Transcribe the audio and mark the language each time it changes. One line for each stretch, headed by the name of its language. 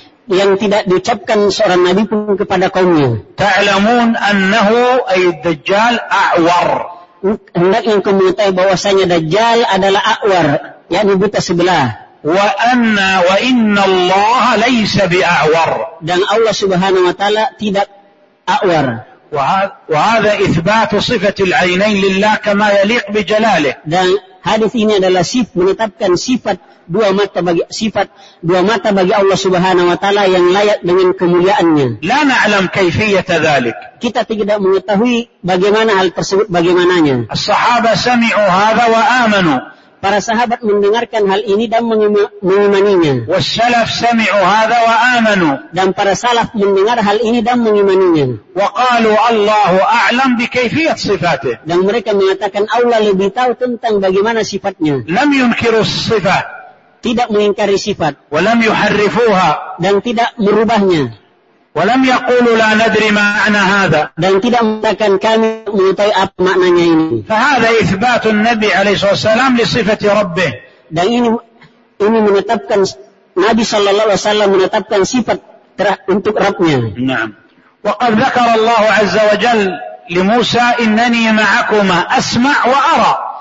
Indonesian: Yang tidak diucapkan seorang nabi pun kepada kaumnya.
Arabic: تعلمون أنه أي الدجال أعور.
Indonesian: Hendak yang kamu tahu bahwasanya Dajjal adalah أعور, yakni buta sebelah.
Arabic: وإن الله ليس بأعور.
Indonesian: Dan Allah Subhanahu wa taala tidak أعور.
Arabic: وهذا إثبات صفة العينين لله كما يليق بجلاله.
Indonesian: Dan hadis ini adalah sifat menetapkan sifat dua mata bagi Allah Subhanahu wa taala yang layak dengan kemuliaannya.
Arabic: لا نعلم كيفية ذلك.
Indonesian: Kita tidak mengetahui bagaimana hal tersebut bagaimananya.
Arabic: الصحابة سمعوا هذا وآمنوا.
Indonesian: Para sahabat mendengarkan hal ini dan mengimaninya.
Arabic: والسلف سمعوا هذا وآمنوا.
Indonesian: Dan para salaf mendengar hal ini dan mengimaninya.
Arabic: وقالوا الله أعلم بكيفية صفاته.
Indonesian: Dan mereka mengatakan Allah lebih tahu tentang bagaimana sifatnya.
Arabic: لم ينكروا الصفة.
Indonesian: Tidak mengingkari sifat.
Arabic: ولم يحرفوها.
Indonesian: Dan tidak merubahnya.
Arabic: ولم يقولوا لا ندري ما معنى هذا.
Indonesian: Dan tidak mengatakan kami mengetahui apa maknanya ini.
Arabic: فهذا إثبات النبي عليه الصلاة والسلام لصفة ربه.
Indonesian: Dan ini menetapkan Nabi sallallahu alaihi wasallam menetapkan sifat untuk Rabb-nya.
Arabic: نعم. وقد ذكر الله عز وجل لموسى إنني معكما أسمع وأرى.